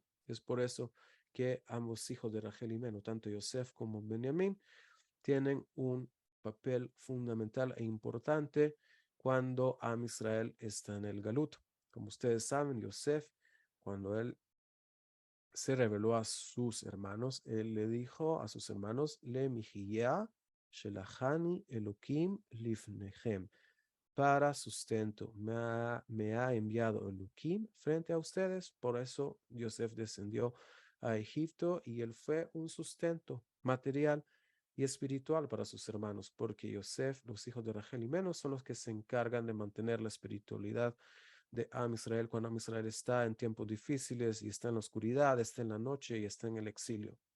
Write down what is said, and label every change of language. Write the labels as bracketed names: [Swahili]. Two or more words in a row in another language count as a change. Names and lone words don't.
[Spanish] Es por eso que ambos hijos de Rachel y Menú, tanto Yosef como Benjamín, tienen un papel fundamental e importante cuando [Hebrew] עם ישראל [Spanish] está en el Galut. Como ustedes saben, Yosef, cuando él se reveló a sus hermanos, él le dijo a sus hermanos, [Hebrew] למחיה שלחני אלקים לפניכם, [Spanish] para sustento me ha enviado Elokim frente a ustedes. Por eso Yosef descendió a Egipto y él fue un sustento material y espiritual para sus hermanos, porque Yosef, los hijos de Rachel y Menú, son los que se encargan de mantener la espiritualidad de [Hebrew] עם ישראל [Spanish] cuando [Hebrew] עם ישראל [Spanish] está en tiempos difíciles y está en la oscuridad, está en la noche y está en el exilio.